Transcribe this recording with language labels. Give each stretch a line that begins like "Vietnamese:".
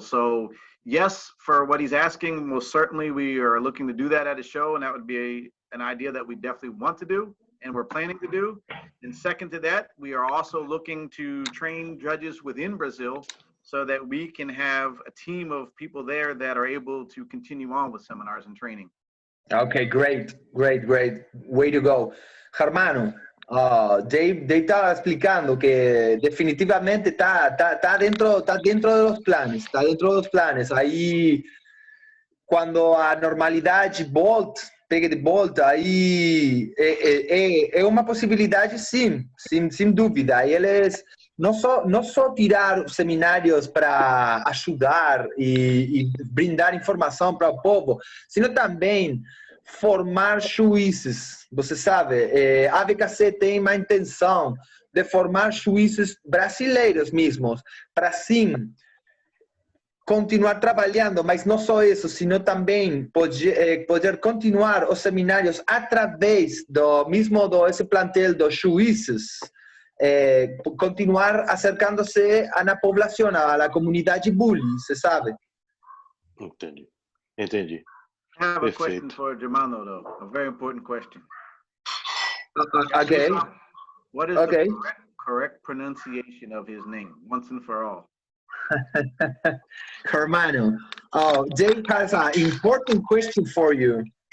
English: So yes, for what he's asking, most certainly we are looking to do that at a show, and that would be an idea that we definitely want to do and we're planning to do. And second to that, we are also looking to train judges within Brazil so that we can have a team of people there that are able to continue on with seminars and training. Okay, great. Way to go.
Spanish: Germano, Dave estaba explicando que definitivamente está dentro de los planes.
Portuguese: Aí, quando a normalidade pegue de volta, aí é uma possibilidade, sim, sem dúvida. E eles não só tirar seminários para ajudar e brindar informação para o povo, sino também formar juízes. Você sabe, a ABKC tem uma intenção de formar juízes brasileiros mesmos, para sim continuar trabalhando, mas não só isso, sino também poder continuar os seminários através esse plantel dos juízes, continuar acercando-se à população, à comunidade bully, você sabe? Entendi.
English: I have a question
Portuguese: Perfeito.
English: for Germano, though. A very important question. Okay. What is the correct pronunciation of his name, once and for all? Germano, Dave has an important question for you.